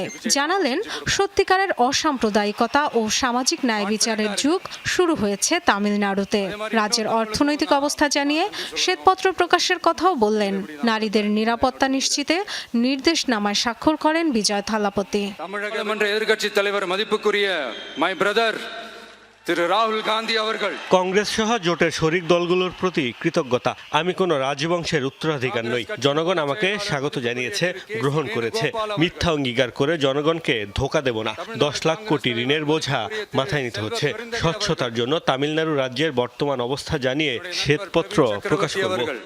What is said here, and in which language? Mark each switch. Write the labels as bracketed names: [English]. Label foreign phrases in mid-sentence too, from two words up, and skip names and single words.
[Bangla] জানালেন সত্যিকারের অসাম্প্রদায়িকতা ও সামাজিক ন্যায় বিচারের যুগ শুরু হয়েছে তামিলনাড়ুতে। রাজ্যের অর্থনৈতিক অবস্থা জানিয়ে শ্বেতপত্র প্রকাশের কথাও বললেন। নারীদের নিরাপত্তা নিশ্চিতে নির্দেশনামায় স্বাক্ষর করেন বিজয় থালাপতি। [Tamil] எதிர்க்கட்சி தலைவர் மதிப்புக்குரிய [English] my brother [Tamil] திரு ராகுல் காந்தி அவர்கள் [Bangla] কংগ্রেস সহ জোটের শরিক দলগুলোর প্রতি কৃতজ্ঞতা। আমি কোনো রাজবংশের উত্তরাধিকার নই। জনগণ আমাকে স্বাগত জানিয়েছে, গ্রহণ করেছে। মিথ্যা অঙ্গীকার করে জনগণকে ধোঁকা দেব না। 10 লাখ কোটি ঋণের বোঝা মাথায় নিতে হচ্ছে। স্বচ্ছতার জন্য তামিলনাড়ু রাজ্যের বর্তমান অবস্থা জানিয়ে শ্বেতপত্র প্রকাশ করব।